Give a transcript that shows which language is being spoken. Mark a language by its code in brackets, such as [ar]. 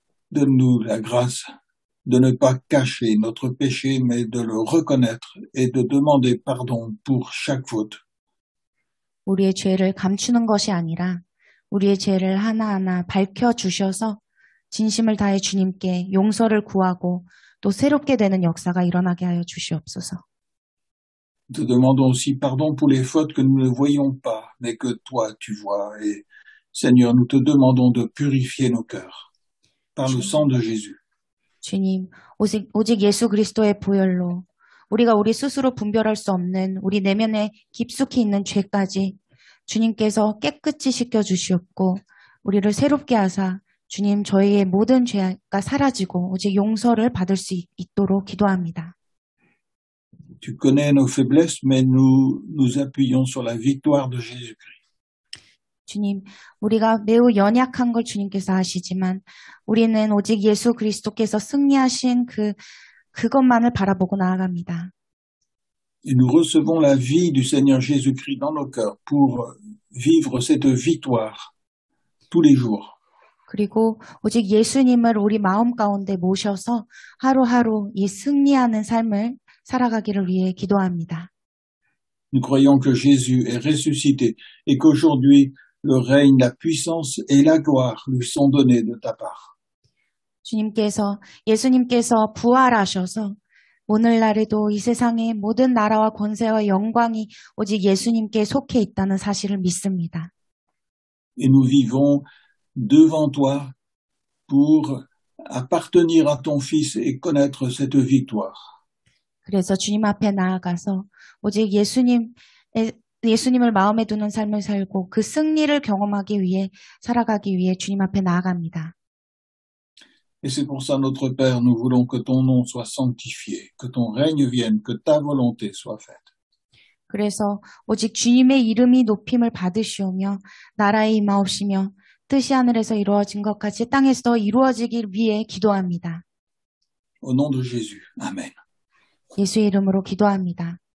[fr] Donne-nous la grâce de ne pas cacher notre péché, mais de le reconnaître et de demander pardon pour chaque faute. [ko] 우리의 죄를 감추는 것이 아니라 우리의 죄를 하나하나 밝혀주셔서 진심을 다해 주님께 용서를 구하고 또 새롭게 되는 역사가 일어나게 하여 주시옵소서. [fr] Nous te demandons aussi pardon pour les fautes que nous ne voyons pas, mais que toi tu vois. Et Seigneur, nous te demandons de purifier nos cœurs par le sang de Jésus. [ko] 주님, 오직 예수 그리스도의 보혈로 우리가 우리 스스로 분별할 수 없는 우리 내면에 깊숙이 있는 죄까지 주님께서 깨끗이 씻겨주시옵고 우리를 새롭게 하사 주님 저희의 모든 죄가 사라지고 오직 용서를 받을 수 있도록 기도합니다. [fr] Tu connais nos faiblesses, mais nous nous appuyons sur la victoire de Jésus-Christ. [ko] 주님, 우리가 매우 연약한 걸 주님께서 아시지만 우리는 오직 예수 그리스도께서 승리하신 그것만을 바라보고 나아갑니다. [fr] Et nous recevons la vie du Seigneur Jésus-Christ dans nos cœurs pour vivre cette victoire tous les jours. [ko] 그리고 오직 예수님을 우리 마음 가운데 모셔서 하루하루 이 승리하는 삶을 살아가기를 위해 기도합니다. [fr] Nous croyons que Jésus est ressuscité et qu'aujourd'hui le règne, la puissance et la gloire lui sont donnés de ta part. [ko] 예수님께서 부활하셔서 오늘날에도 이 세상의 모든 나라와 권세와 영광이 오직 예수님께 속해 있다는 사실을 믿습니다. [fr] Et nous vivons devant toi pour appartenir à ton Fils et connaître cette victoire. [ko] 그래서 주님 앞에 나아가서 오직 예수님을 마음에 두는 삶을 살고 그 승리를 경험하기 위해 살아가기 위해 주님 앞에 나아갑니다. [fr] Et c'est pour ça, notre Père, nous voulons que ton nom soit sanctifié, que ton règne vienne, que ta volonté soit faite. [ko] 그래서 오직 주님의 이름이 높임을 받으시오며 나라의 임하옵시며 뜻이 하늘에서 이루어진 것 같이 땅에서도 이루어지길 위해 기도합니다. [fr] Au nom de Jésus. Amen. [ko] 예수의 이름으로 기도합니다.